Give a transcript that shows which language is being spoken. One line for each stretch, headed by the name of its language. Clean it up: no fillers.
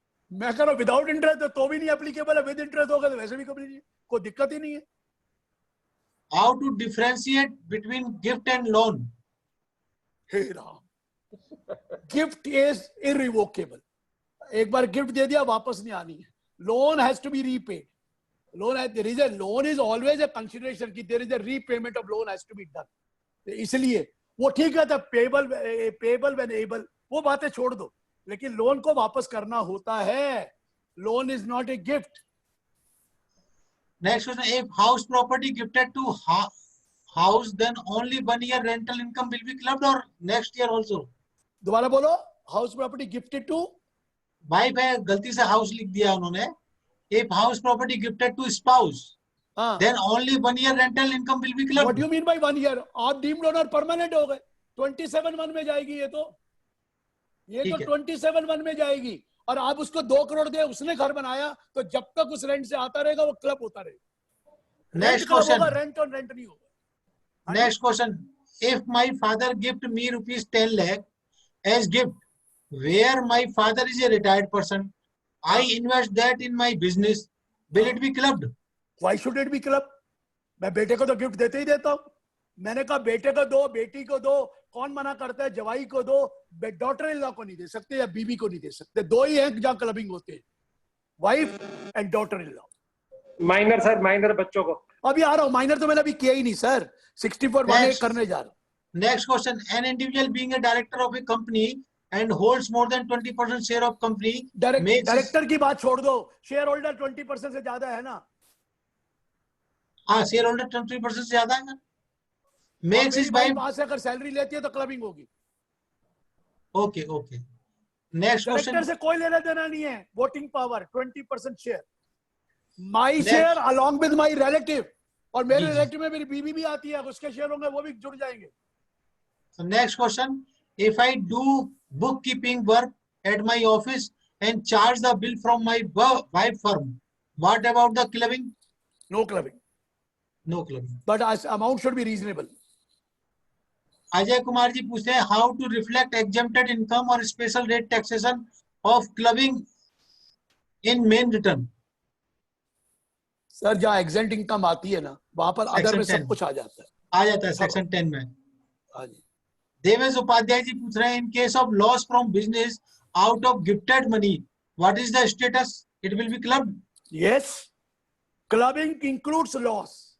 Hindi: मैं कह रहा हूँ विदाउट इंटरेस्ट तो भी नहीं एप्लीकेबल है, विद इंटरेस्ट होगा तो वैसे भी कभी नहीं, कोई दिक्कत ही नहीं है।
English: How to differentiate between gift and loan?
Hindi: Hey Ram,
English: gift is irrevocable,
Hindi: एक बार गिफ्ट दे दिया वापस नहीं आनी है।
English: Loan has to be repaid, loan is always a consideration कि there is a repayment of loan has to be done।
Hindi: इसलिए वो ठीक है, था
English: payable when able,
Hindi: वो बातें छोड़ दो, लेकिन लोन को वापस करना होता है।
English: Loan is not a gift. Next question, if house property gifted to house, then only 1 year rental income will be clubbed or next year also?
Hindi: दोबारा बोलो,
English: house property gifted to,
Hindi: wife है, गलती से हाउस लिख दिया उन्होंने।
English: If house property gifted to spouse, then only 1 year rental income will be what clubbed. You mean by 1 year?
Hindi: आप deemed owner permanent हो गए, 27(1) में जाएगी ये तो, ठीक है। 27(1) में जाएगी। और आप उसको 2 करोड़ दे, उसने घर बनाया, तो जब तक उस रेंट से आता रहेगा वो क्लब होता रहेगा।
English: Next question.
Hindi: रेंट और रेंट नहीं होगा।
English: Next question, if my father gift me rupees 10 lakh as gift, where my father is a retired person, I invest that in my business, will it be clubbed? Why should it be club?
Hindi: मैं बेटे को तो gift देते ही देता हूँ. मैंने कहा बेटे को दो, बेटी को दो, कौन मना करता है? जवाई को दो, डॉटर इन लॉ को नहीं दे सकते या बीबी को नहीं दे सकते. दो ही हैं जहाँ क्लबिंग होते हैं, wife and daughter in law. Minor sir, minor बच्चों को. अभी आ रहा हूँ, माइनर तो मैंने अभी किया ही नहीं सर. 64(1) करने जा रहा हूँ.
English: Next question, an individual being a director of a company and holds more than 20% share of company makes
Hindi: director की बात छोड़ दो, शेयर होल्डर 20% से ज्यादा है ना. हाँ, शेयर होल्डर 20% से ज्यादा है.
English: Makes his wife.
Hindi: वहां से अगर सैलरी लेती है तो क्लबिंग होगी.
English: Okay, okay. Next question.
Hindi: Director से कोई लेना देना नहीं है. Voting power 20% share.
English: my share along with my relative,
Hindi: और मेरे रिलेटिव में मेरी बीवी भी आती है, उसके शेयर होंगे, वो भी जुड़ जाएंगे.
English: So next question, if I do bookkeeping work at my office and charge the bill from my wife firm, what about the clubbing? No clubbing. No clubbing. But amount should be reasonable. Ajay Kumar
Hindi: ji पूछते हैं,
English: how to reflect exempted income or special rate taxation of clubbing in main return?
Hindi: Sir जहाँ exempt income आती है ना, वहां पर other में सब कुछ आ जाता है. आ जाता है सेक्शन 10 में. हाँ जी.
English: Devesh Upadhyay
Hindi: जी पूछ रहे हैं,
English: In case of loss from business out of gifted money, what is the status? It will be clubbed? Yes, clubbing includes loss.